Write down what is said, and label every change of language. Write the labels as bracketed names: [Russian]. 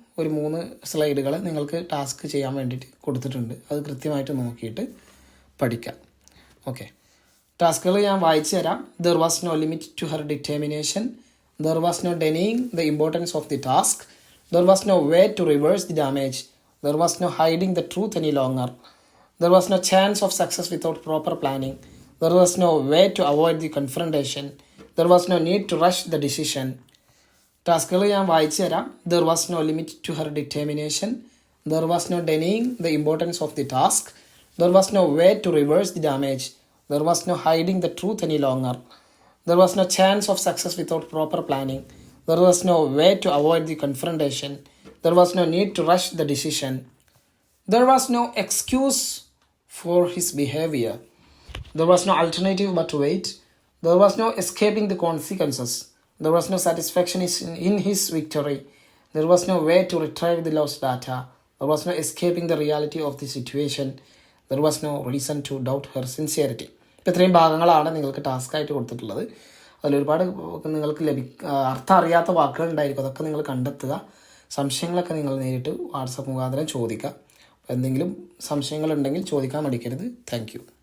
[Malayalam] ഒരു 3 സ്ലൈഡുകൾ നിങ്ങൾക്ക് ടാസ്ക് ചെയ്യാൻ വേണ്ടിയിട്ട് കൊടുത്തിട്ടുണ്ട്. അത് കൃത്യമായിട്ട് നോക്കിയിട്ട് പഠിക്കാം. ഓക്കെ, ടാസ്കുകൾ ഞാൻ വായിച്ചു തരാം. [English] There was no limit to her determination. There was no denying the importance of the task. There was no way to reverse the damage. There was no hiding the truth any longer. There was no chance of success without proper planning. There was no way to avoid the confrontation. There was no need to rush the decision. [Malayalam] ടാസ്കുകൾ ഞാൻ വായിച്ചു തരാം. [English] There was no limit to her determination. There was no denying the importance of the task. There was no way to reverse the damage. There was no hiding the truth any longer. There was no chance of success without proper planning. There was no way to avoid the confrontation. There was no need to rush the decision. There was no excuse for his behavior. There was no alternative but to wait. There was no escaping the consequences. There was no satisfaction in his victory. There was no way to retrieve the lost data. There was no escaping the reality of the situation. There was no reason to doubt her sincerity. [Malayalam] ഇപ്പോൾ ഇത്രയും ഭാഗങ്ങളാണ് നിങ്ങൾക്ക് ടാസ്ക്കായിട്ട് കൊടുത്തിട്ടുള്ളത്. അതിലൊരുപാട് നിങ്ങൾക്ക് അർത്ഥം അറിയാത്ത വാക്കുകൾ ഉണ്ടായിരിക്കും. അതൊക്കെ നിങ്ങൾ കണ്ടെത്തുക. സംശയങ്ങളൊക്കെ നിങ്ങൾ നേരിട്ട് വാട്സപ്പ് മുഖാന്തരം ചോദിക്കുക. എന്തെങ്കിലും സംശയങ്ങളുണ്ടെങ്കിൽ ചോദിക്കാൻ മടിക്കരുത്. [English] Thank you.